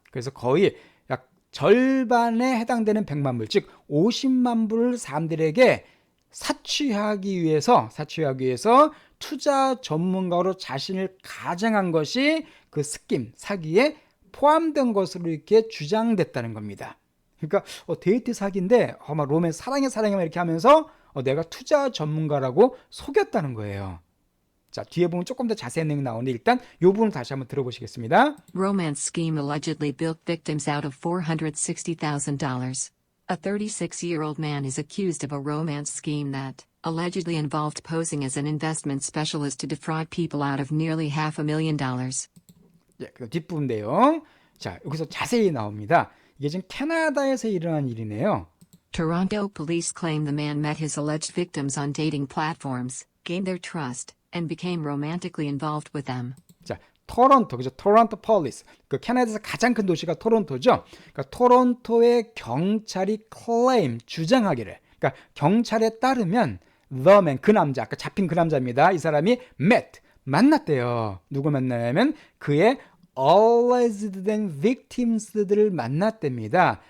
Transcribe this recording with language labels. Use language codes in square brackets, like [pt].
[ko] 그래서 거의 약 절반에 해당되는 100만 불, 즉 50만 불을 사람들에게 사취하기 위해서 투자 전문가로 자신을 가장한 것이 그 스킴, 사기에 포함된 것으로 이렇게 주장됐다는 겁니다. 그러니까 데이트 사기인데 막 로맨스 사랑해 이렇게 하면서 내가 투자 전문가라고 속였다는 거예요. 자, 뒤에 보면 조금 더 자세한 내용이 나오는데 일단 이 부분 다시 한번 들어보시겠습니다. [en] Romance scheme allegedly built victims out of $460,000. A 36-year-old man is accused of a romance scheme that allegedly involved posing as an investment specialist to defraud people out of nearly $500,000. [ko] 예, 그 뒷부분 내용. 자, 여기서 자세히 나옵니다. 이게 지금 캐나다에서 일어난 일이네요. [en] Toronto police claim the man met his alleged victims on dating platforms, gained their trust, and became romantically involved with them. [ko] 자, 토론토, 그죠? 토론토 폴리스. 그 캐나다에서 가장 큰 도시가 토론토죠. 그러니까 토론토의 경찰이 클레임, 주장하기를. 그러니까 경찰에 따르면 [en] the man, [ko] 그 남자, 아까 잡힌 그 남자입니다. 이 사람이 met, 만났대요. 누구 만나냐면 그의 alleged 된 victims들을 만났답니다.